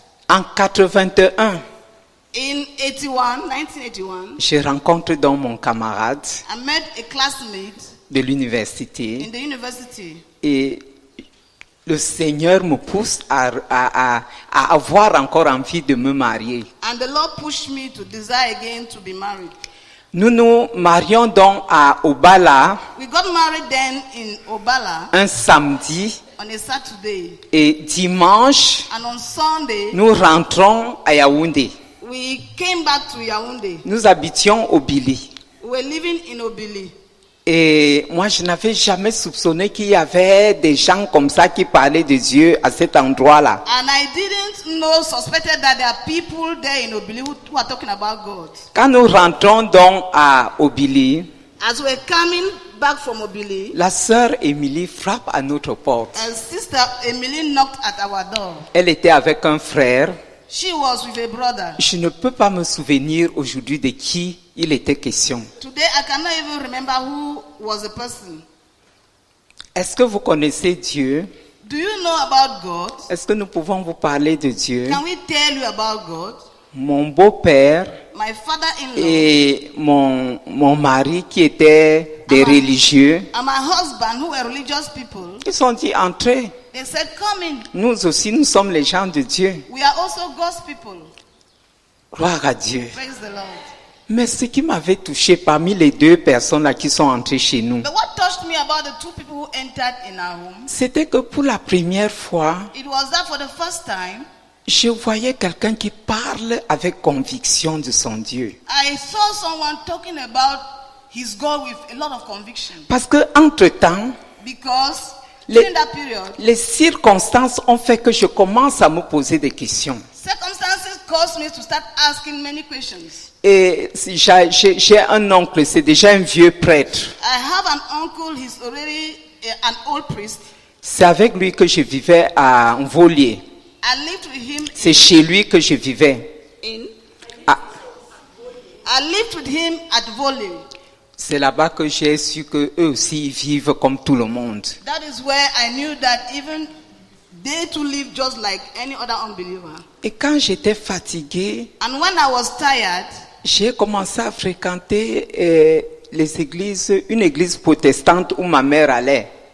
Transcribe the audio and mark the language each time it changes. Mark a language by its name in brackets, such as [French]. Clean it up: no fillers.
[French] En 81, [English] In 1981, [French] je rencontre donc mon camarade [English] I met a classmate [French] de l'université [English] in the university. [French] et le Seigneur me pousse à avoir encore envie de me marier. [English] And the Lord pushed me to desire again to be married. [French] Nous nous marions donc à Obala [English] We got married then in Obala [French] un samedi [English] on a Saturday. [French] et dimanche, [English] And on Sunday, [French] nous rentrons à Yaoundé. [English] we came back to Yaoundé. [French] Nous habitions au Bili. [English] We were living in Obili. [French] Et moi, je n'avais jamais soupçonné qu'il y avait des gens comme ça qui parlaient de Dieu à cet endroit-là. [English] And I didn't suspected that there are people there in Obili who are talking about God. [French] Quand nous rentrons donc à Obili, [English] As we're coming back from Obili, [French] la sœur Émilie frappe à notre porte. [English] and Sister Emily knocked at our door. [French] Elle était avec un frère. [English] She was with a brother. [French] Je ne peux pas me souvenir aujourd'hui de qui il était question. [English] Today I cannot even remember who was the person. [French] Est-ce que vous connaissez Dieu? [English] Do you know about God? [French] Est-ce que nous pouvons vous parler de Dieu? [English] Can we tell you about God? [French] Mon beau-père [English] My father-in-law [French] et mon mari qui étaient des religieux, [English] and my husband, who were religious people, [French] ils ont dit entrez. [English] they said, come in. [French] Nous aussi, nous sommes les gens de Dieu. [English] We are also God's people. [French] Gloire à Dieu. [English] Praise the Lord. [French] Mais ce qui m'avait touché parmi les 2 personnes là qui sont entrées chez nous, [English] But what touched me about the 2 people who entered in our home, [French] c'était que pour la première fois, [English] it was that for the first time, [French] je voyais quelqu'un qui parle avec conviction de son Dieu. [English] I saw someone talking about his God with a lot of conviction. [French] Parce que entre-temps, [English] Because [French] Les- [English] during that period, [French] les circonstances ont fait que je commence à me poser des questions. [English] circumstances caused me to start asking many questions. [French] Et si j'ai un oncle, c'est déjà un vieux prêtre. [English] I have an uncle, he's already an old priest. [French] C'est avec lui que je vivais à Volier. [English] I lived with him [French] C'est chez lui que je vivais. Ah, [English] I lived with him at Volley. [French] c'est là-bas que j'ai su que eux aussi ils vivent comme tout le monde. [English] That is where I knew that even they too live just like any other unbeliever. [French] Et quand j'étais fatigué, [English] And when I was tired, [French] j'ai commencé à fréquenter les églises, une église protestante où ma mère allait.